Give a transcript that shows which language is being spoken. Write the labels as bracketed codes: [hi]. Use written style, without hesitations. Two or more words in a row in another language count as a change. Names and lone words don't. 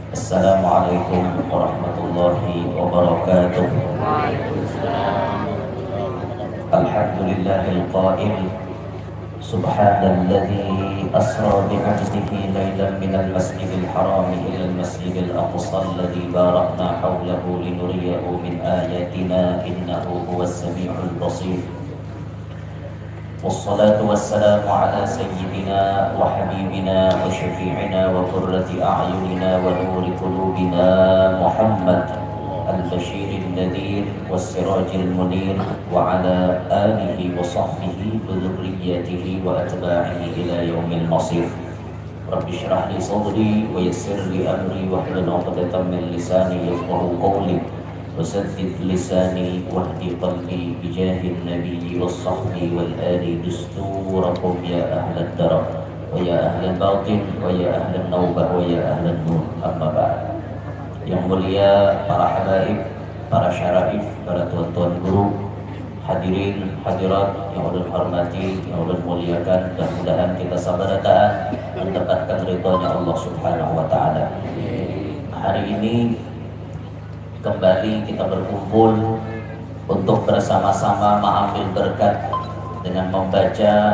[ar] السلام عليكم ورحمة الله وبركاته. الحمد لله القائل سبحان الذي أسرى بعبده ليلا من المسجد الحرام إلى المسجد الأقصى الذي باركنا حوله لنريه من آياتنا إنه هو السميع البصير. والصلاة والسلام على سيدنا وحبيبنا وشفيعنا وقرة أعيننا ونور قلوبنا محمد البشير النذير والسراج المنير وعلى آله وصحبه وذريته وأتباعه إلى يوم المصير. رب اشرح لي صدري ويسر لي أمري واحلل عقدة من لساني يفقهوا قولي وسدد لساني واهدي قلبي بجاه النبي والصحب والآل دستوركم يا أهل الدرر ويا أهل الباطن ويا أهل النوبة ويا أهل النور. أما بعد. [id] Yang mulia para habaib, para syaraif, para tuan-tuan guru, hadirin hadirat yang ulun hormati, yang ulun muliakan, dan mudahan kita sabar-sabar mendapatkan ridhonya Allah [ar] سبحانه وتعالى. [id] Hari ini kembali kita berkumpul untuk bersama-sama mengambil berkat dengan membaca